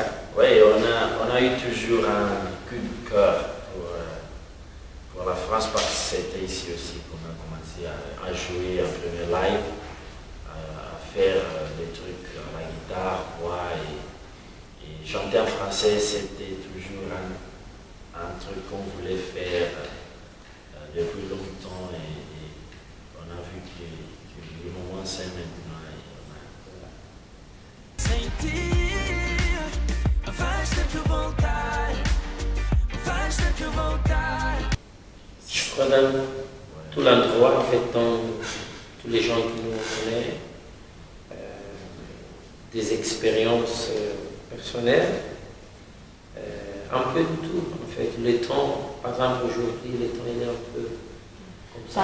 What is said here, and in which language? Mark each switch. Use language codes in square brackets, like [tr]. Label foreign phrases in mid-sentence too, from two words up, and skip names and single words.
[fr] Oui, on a eu toujours un coup de cœur pour la France, parce que c'était ici aussi qu'on a commencé à jouer un premier live, à faire des trucs à la guitare, voix et chanter en français, c'était toujours un truc qu'on voulait faire depuis longtemps et on a vu que le moment c'est maintenant. [pt] Sem ti, faz-te que voltar, faz-te que voltar. [fr] Je crois dans tout l'endroit, en fait, dans tous les gens qui nous connaissent, des expériences personnelles, un peu de tout, en fait. Le temps, par exemple, aujourd'hui, le temps il est un peu comme ça.